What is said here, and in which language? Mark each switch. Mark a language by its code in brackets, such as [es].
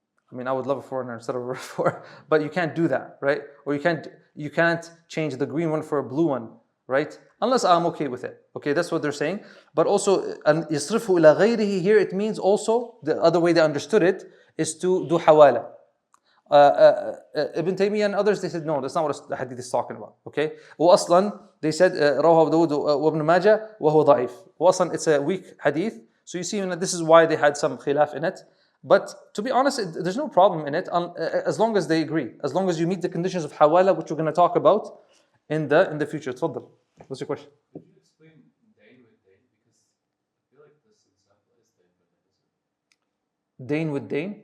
[en] I mean, I would love a 4Runner instead of a RAV4, but you can't do that, right? Or you can't change the green one for a blue one, right? unless I'm okay with it. Okay, that's what they're saying. But also, [ar] يصرفه إلى غيره, [en] here it means also, the other way they understood it is to do hawala. Ibn Taymiyyah and others, they said no, that's not what the hadith is talking about. Okay, [ar] وأصلا [en] they said [ar] رواه أبو داود وابن ماجه وهو ضعيف. [en] وأصلا it's a weak hadith. So you see, this is why they had some khilaf in it. But to be honest, there's no problem in it as long as they agree, as long as you meet the conditions of hawala, which we're going to talk about in the future. تفضل. What's your question? Could you explain dain with dain? Because I feel like this example is dain with dain.